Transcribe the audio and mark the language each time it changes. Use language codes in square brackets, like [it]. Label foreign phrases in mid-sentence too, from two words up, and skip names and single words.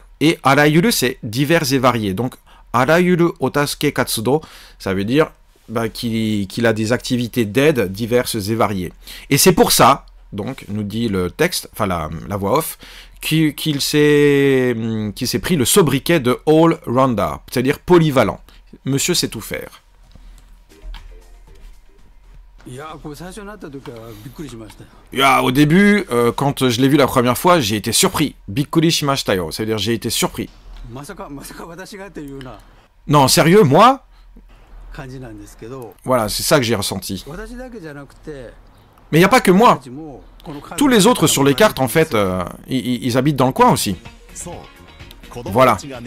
[fr] Et arayuru, c'est divers et variés. Donc, [ja] あらゆるお助け活動, [fr] ça veut dire qu'il a des activités d'aide diverses et variées. Et c'est pour ça, donc, nous dit le texte, enfin la voix off, qu'il s'est pris le sobriquet de all-rounder, c'est-à-dire polyvalent. Monsieur sait tout faire. Au début, quand je l'ai vu la première fois, j'ai été surpris. [ja] びっくりしましたよ, [fr] ça veut dire j'ai été surpris. Non, sérieux, moi? Voilà, c'est ça que j'ai ressenti. Mais il n'y a pas que moi. Tous les autres sur les cartes, en fait, ils habitent dans le coin aussi. Voilà.